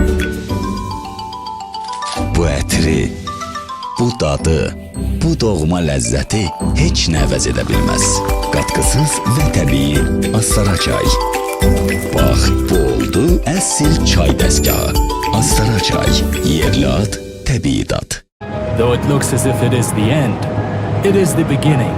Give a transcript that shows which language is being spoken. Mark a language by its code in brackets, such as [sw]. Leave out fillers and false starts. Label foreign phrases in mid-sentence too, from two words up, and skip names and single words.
[az] Bu ətri, bu dadı, bu doğma ləzzəti heç nə əvəz edə bilməz. Qatqısız və təbii Astara çay. Bax, bu oldu əsl çay dəstgahı. Astara çay, yerli ad, təbii dad. [en] Though it looks as if it is the end, it is the beginning.